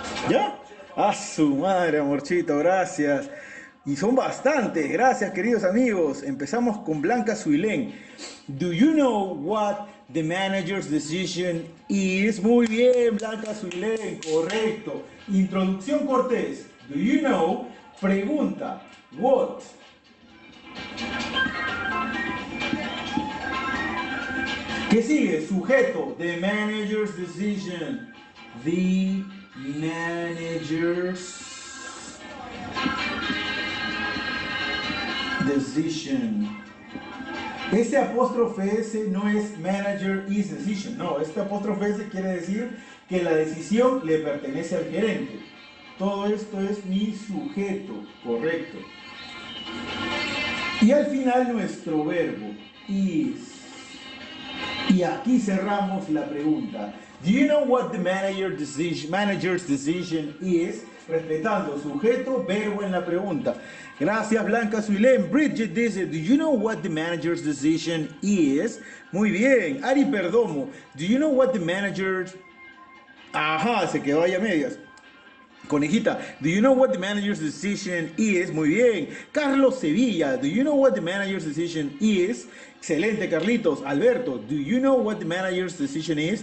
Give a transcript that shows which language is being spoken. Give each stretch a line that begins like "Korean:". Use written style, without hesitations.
Spanish: ¿Ya? A su madre, amorchito, gracias. Y son bastantes, gracias queridos amigos. Empezamos con Blanca Suilén.
English: Do you know what the manager's decision is?
Spanish: Muy bien, Blanca Suilén, correcto. Introducción cortés.
English: Do you know?
Spanish: Pregunta. What? ¿Qué sigue? Sujeto.
English: The manager's decision. The manager's decision.
Spanish: Este apóstrofe S no es
English: manager is decision,
Spanish: no, este apóstrofe S quiere decir que la decisión le pertenece al gerente. Todo esto es mi sujeto, correcto. Y al final nuestro verbo is. Y aquí cerramos la pregunta.
English: Do you know what the manager's decision is?
Spanish: Respetando sujeto, verbo en la pregunta. Gracias, Blanca Suilén.
English: Bridget dice, do you know what the manager's decision is?
Spanish: Muy bien.
English: Ari Perdomo, do you know what the manager's...
Spanish: Ajá, se quedó ahí a medias.
English: Conejita, do you know what the manager's decision is?
Spanish: Muy bien.
English: Carlos Sevilla, do you know what the manager's decision is? Excelente, Carlitos. Alberto, do you know what the manager's decision is?